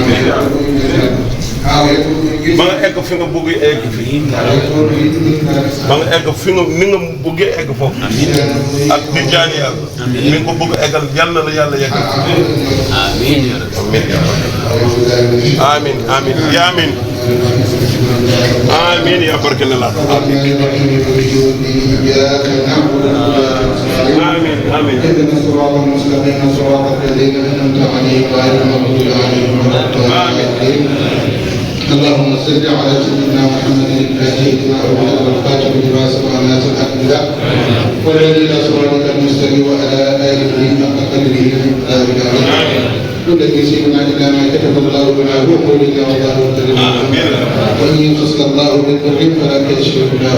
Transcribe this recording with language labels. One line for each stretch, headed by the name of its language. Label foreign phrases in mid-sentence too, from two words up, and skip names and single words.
Wolof: ba nga egg fi nga bëgg egg fi ba nga egg fi nga ni nga bëggee egg foofu ak di jaan yàlla ni nga ko bëgg eggal yàlla na la yàlla yeggal amiin amiin yaa amiin amiin yaa barke la amiin amiin
Arabic: اهدنا الصراط المستقيم صراط الذين انعمت عليهم غير المغضوب عليهم ولا الضالين اللهم صل على سيدنا محمد الفاتح لما أغلق والخاتم لما سبق الناس الحق بالحق والهدي إلى صراطك المستقيم وعلى آله حق قدره ومقداره العظيم كل يسيرنا إلى ما كتب الله لنا وقولك والله كريم وإن يمسسك الله بالضر فلا كاشف له